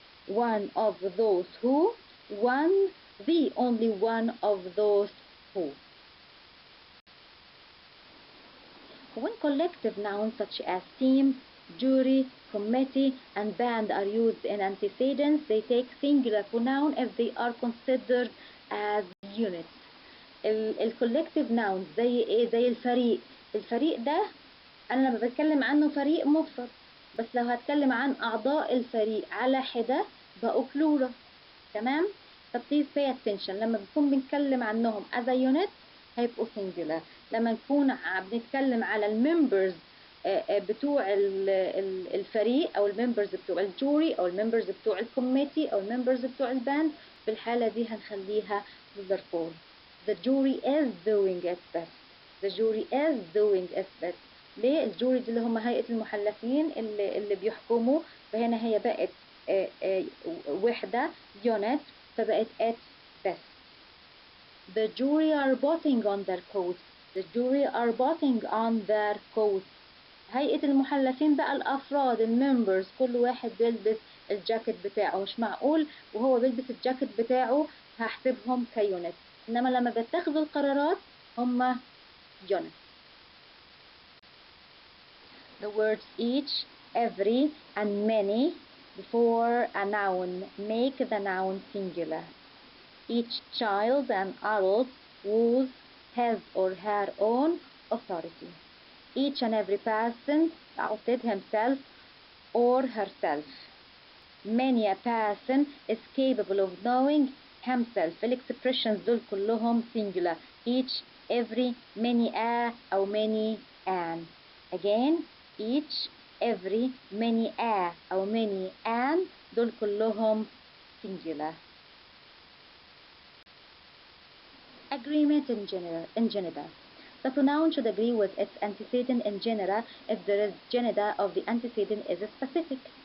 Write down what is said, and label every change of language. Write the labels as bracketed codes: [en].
[en] One of those who, the only one of those who. When collective nouns such as team, jury, committee, and band are used in antecedents, they take singular pronoun if they are considered as units. [ar] الكولكتيف ناونز زي ايه؟ زي الفريق. الفريق ده انا لما بتكلم عنه فريق مفرد، بس لو هتكلم عن اعضاء الفريق على حده بقوا بلورال. تمام؟ فبليز [en] pay attention. [ar] لما بنكون بنتكلم عنهم [en] as a unit [ar] هيبقوا singular. لما نكون بنتكلم على الممبرز بتوع الفريق او الممبرز بتوع الجوري او الممبرز بتوع الكوميتي او الممبرز بتوع الباند، في الحالة دي هنخليها [en] plural form. The jury is doing its best. The jury is doing its best. [ar] ليه؟ الجوري دي اللي هم هيئة المحلفين اللي بيحكموا، فهنا هي بقت وحدة unit فبقت [en] its best. The jury are putting on their coats. The jury are putting on their coats. [ar] هيئة المحلفين بقى الأفراد الممبرز كل واحد بيلبس الجاكيت بتاعه. مش معقول وهو بيلبس الجاكيت بتاعه هحسبهم كيونت، إنما لما بيتخذوا القرارات هم unit. [en] The words each, every, and many before a noun make the noun singular. Each child and adult was his or her own authority. Each and every person outed himself or herself. Many a person is capable of knowing himself. [ar] الexpressions دول كلهم singular. [en] Each, every, many a أو many an. Again, each, every, many a أو many an دول كلهم singular. Agreement in gender. The pronoun should agree with its antecedent in genera if the gender of the antecedent is specific.